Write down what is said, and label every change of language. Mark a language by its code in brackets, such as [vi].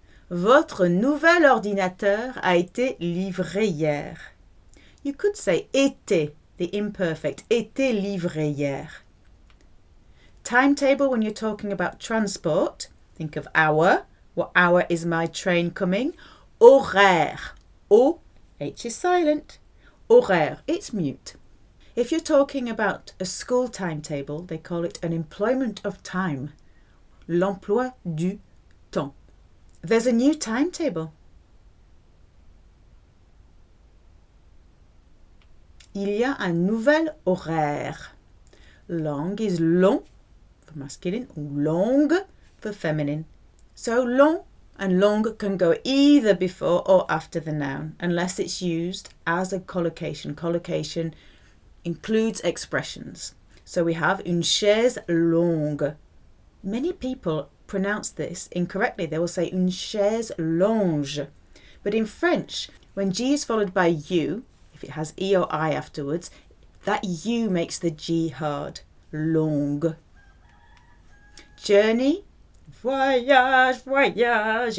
[fr] Votre nouvel ordinateur a été livré hier. [en] You could say été, the imperfect, [fr] été livré hier. [en] Timetable, when you're talking about transport, think of hour. What hour is my train coming? Horaire. O, H is silent. Horaire, it's mute. If you're talking about a school timetable, they call it an employment of time. [fr] L'emploi du temps. [en] There's a new timetable. [fr] Il y a un nouvel horaire. [en] Long is long for masculine, or longue for feminine. So long and longue can go either before or after the noun, unless it's used as a collocation. Collocation includes expressions. So we have [fr] une chaise longue. [en] Many people pronounce this incorrectly. They will say [fr] une chaise longue. [en] But in French, when G is followed by U, if it has E or I afterwards, that U makes the G hard. Longue. Journey, voyage, voyage.